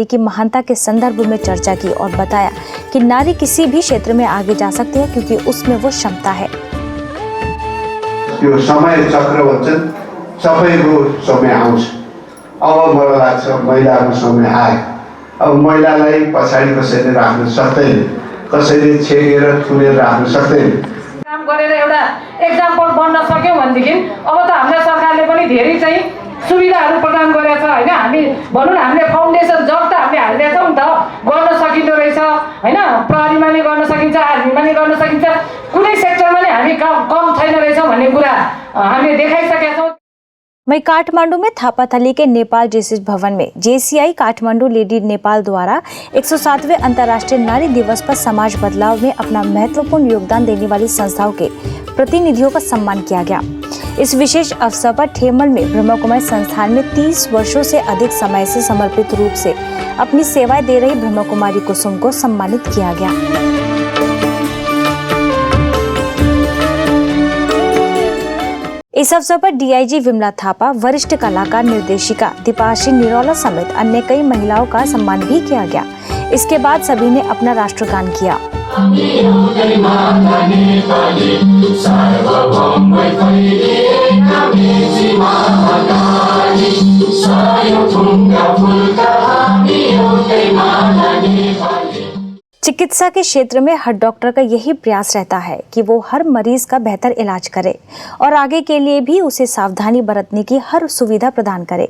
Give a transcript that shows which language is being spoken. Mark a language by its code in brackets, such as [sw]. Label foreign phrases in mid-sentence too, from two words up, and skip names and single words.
[hi] की महानता के संदर्भ में चर्चा की और बताया कि नारी किसी भी क्षेत्र में आगे जा सकती है क्योंकि उसमें वो क्षमता है। [ne] यो समय चक्र भन्छन् सबैको समय आउँछ। अब मलाई लाग्छ महिलाको समय आयो। अब महिलालाई पछाडि कसैले राख्न सक्दैन, कसैले छेकेर थुनेर राख्न सक्दैन। काम गरेर एउटा एक्जाम्पल बन्न सक्यौं भनेदेखि अब त हाम्रो सरकारले पनि धेरै चाहिँ सुविधाहरू प्रदान गरेछ हैन। हामी भनौं न हामीले फाउन्डेसन जब त हामीले हाल्दैछौं त गर्न सकिँदो रहेछ हैन। प्रहरीमा नै गर्न सकिन्छ, आर्मीमा नै गर्न सकिन्छ, कुनै सेक्टरमा नै हामी कम छैन रहेछ भन्ने कुरा हामीले देखाइसकेका छौं। [hi] वहीं काठमांडू में थापाथली के नेपाल जेसिस भवन में JCI काठमांडू लेडी नेपाल द्वारा 107वें अंतर्राष्ट्रीय नारी दिवस पर समाज बदलाव में अपना महत्वपूर्ण योगदान देने वाली संस्थाओं के प्रतिनिधियों का सम्मान किया गया। इस विशेष अवसर पर ठेमल में ब्रह्मा कुमारी संस्थान में 30 वर्षों से अधिक समय से समर्पित रूप से अपनी सेवाएं दे रही ब्रह्मा कुमारी कुसुम को सम्मानित किया गया। इस अवसर पर DIG विमला थापा, वरिष्ठ कलाकार निर्देशिका दीपाशी निरोला समेत अन्य कई महिलाओं का सम्मान भी किया गया। इसके बाद सभी ने अपना राष्ट्रगान किया। चिकित्सा के क्षेत्र में हर डॉक्टर का यही प्रयास रहता है कि वो हर मरीज का बेहतर इलाज करे और आगे के लिए भी उसे सावधानी बरतने की हर सुविधा प्रदान करे।